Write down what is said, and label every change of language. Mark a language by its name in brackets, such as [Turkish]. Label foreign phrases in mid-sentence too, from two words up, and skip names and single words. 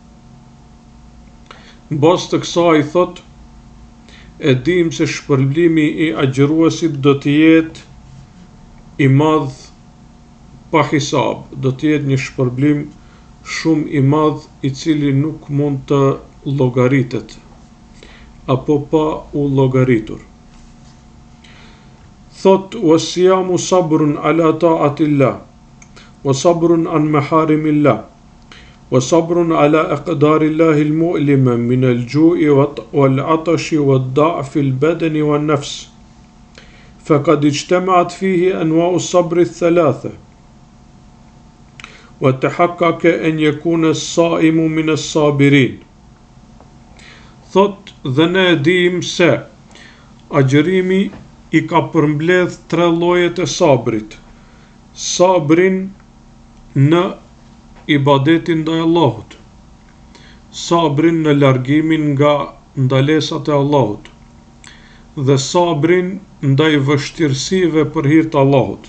[Albanian] Në bazë të kësaj thot, E dim se shpërblimi I agjëruesit do të jetë I madh pa hisab, do të jetë një shpërblim shumë I madh I cili nuk mund të llogaritet apo pa u llogaritur. [Arabic] Thot والصيام صبر على طاعة الله وصبر عن محارم الله وصبر على أقدار الله المؤلمة من الجوع والعطش والضعف البدني والنفس. فقد اجتمعت فيه أنواع الصبر الثلاثة وتحقق أن يكون الصائم من الصابرين. [Albanian] Thot dhe ne dim se agjërimi I ka përmbledh 3 llojet e sabrit. Sabrin në ibadetin ndaj Allahut, sabrin në largimin nga ndalesat e Allahut, dhe sabrin ndaj vështirësive për hir të Allahut.